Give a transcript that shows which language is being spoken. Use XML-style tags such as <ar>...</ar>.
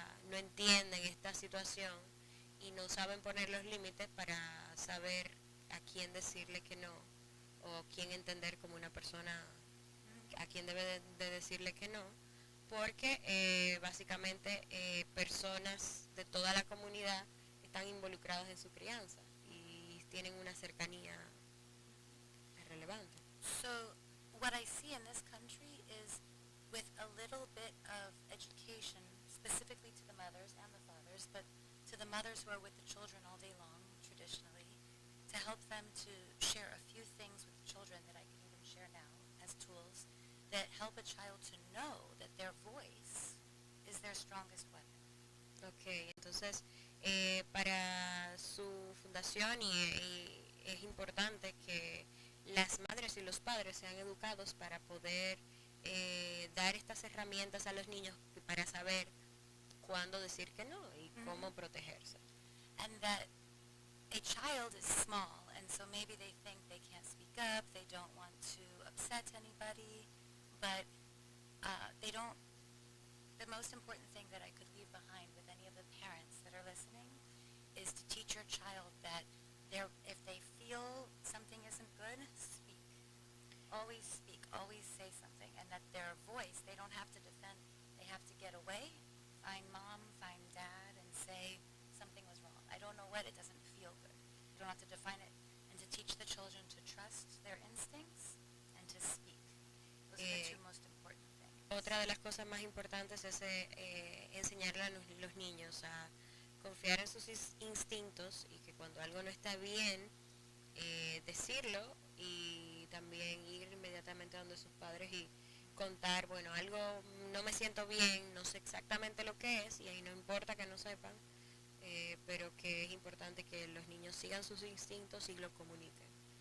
<es>no entienden esta situación y no saben poner los límites para saber a quién decirle que no o quién entender como una persona a quién debe de decirle que no, porque básicamente personas de toda la comunidad están involucradas en su crianza y tienen una cercanía relevante.</es> <en>So what I see in this country is with a little bit of education, specifically to the mothers and the fathers, but to the mothers who are with the children all day long, traditionally, to help them to share a few things with the children that I can even share now as tools that help a child to know that their voice is their strongest weapon.</en> <es>Ok, entonces para su fundación y es importante que las madres y los padres sean educados para poder dar estas herramientas a los niños para saber cuándo decir que no y cómo protegerse.</es> <en>And that a child is small, and so maybe they think they can't speak up, they don't want to upset anybody, but they don't. The most important thing that I could leave behind with any of the parents that are listening is to teach your child that if they feel something isn't good, speak. Always say something, and that their voice, they don't have to defend, they have to get away, find mom, find dad, and say something was wrong. I don't know what, it doesn't feel good. You don't have to define it, and to teach the children to trust their instincts and to speak. Those are the two most important things.</en> <es>Otra de las cosas más importantes es enseñarle a los niños a confiar en sus instintos y que cuando algo no está bien, decirlo y también ir inmediatamente donde sus padres y contar, bueno, algo no me siento bien, no sé exactamente lo que es y ahí no importa que no sepan, pero que es importante que los niños sigan sus instintos y lo comuniquen.</es>